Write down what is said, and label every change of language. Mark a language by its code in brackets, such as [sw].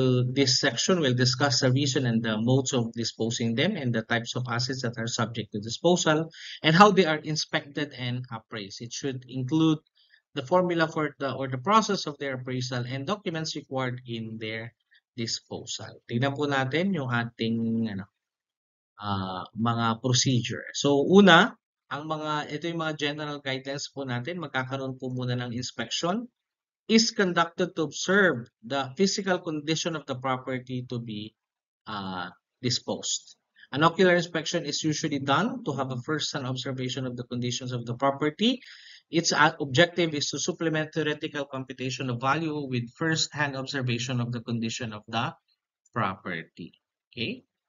[en] This section will discuss the reason and the modes of disposing them and the types of assets that are subject to disposal and how they are inspected and appraised. It should include the formula for the process of their appraisal and documents required in their disposal. [tl] Tingnan po natin yung ating mga procedure. So una, ito yung mga general guidelines po natin. Magkakaroon po muna ng inspection [en] is conducted to observe the physical condition of the property to be uh, disposed. An ocular inspection is usually done to have a first-hand observation of the conditions of the property. Its objective is to supplement theoretical computation of value with first-hand observation of the condition of the property. Okay.